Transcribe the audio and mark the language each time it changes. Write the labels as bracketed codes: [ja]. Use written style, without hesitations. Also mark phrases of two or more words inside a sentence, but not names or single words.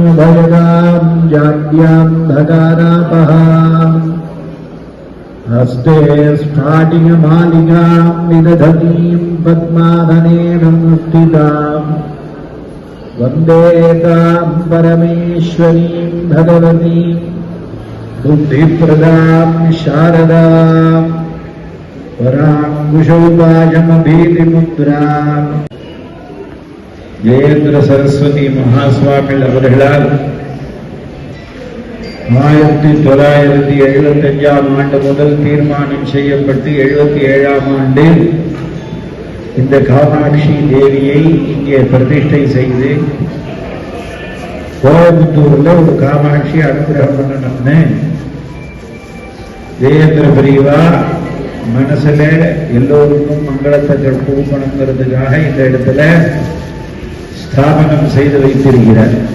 [sa] भजदां जाड्यां धकारापहाम् हस्ते स्फाटिकमालिकां विदधतीं पद्माधनेन स्थिताम् वन्दे तां परमेश्वरीं भगवतीं बुद्धिप्रदां शारदां [ta] पराङ्कुशोपाशमभीतिमुद्राम् ஜெயேந்திர சரஸ்வதி மகாஸ்வாமிகள் அவர்களால் 1975ஆம் ஆண்டு முதல் தீர்மானம் செய்யப்பட்டு 77ஆம் ஆண்டில் இந்த காமாட்சி தேவியை இங்கே பிரதிஷ்டை செய்து கோயம்புத்தூர்ல ஒரு காமாட்சி அனுகிரகம் பண்ணணும்னு ஜெயேந்திர பிரிவா மனசுல எல்லோருக்கும் மங்களத்தை கொடுக்கணுங்கிறதுக்காக இந்த இடத்துல ஸ்தாபனம் செய்து வைத்திருக்கிறார்.